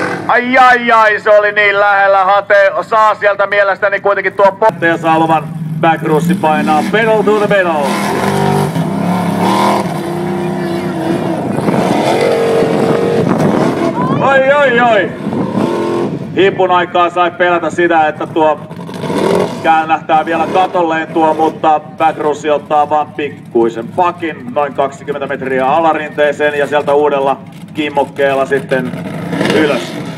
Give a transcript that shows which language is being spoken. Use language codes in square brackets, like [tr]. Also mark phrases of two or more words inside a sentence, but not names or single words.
[fi] Ai, se oli niin lähellä. Hate saa sieltä mielestäni kuitenkin tuo ja saa luvan backrussi painaa [en] pedal to the pedal. [fi] Oi. Hipun aikaa sai pelätä sitä, että tuo käännähtää vielä katolleen tuo, mutta backrussi ottaa vaan pikkuisen pakin noin 20 metriä alarinteeseen ja sieltä uudella kimmokkeella sitten ylös.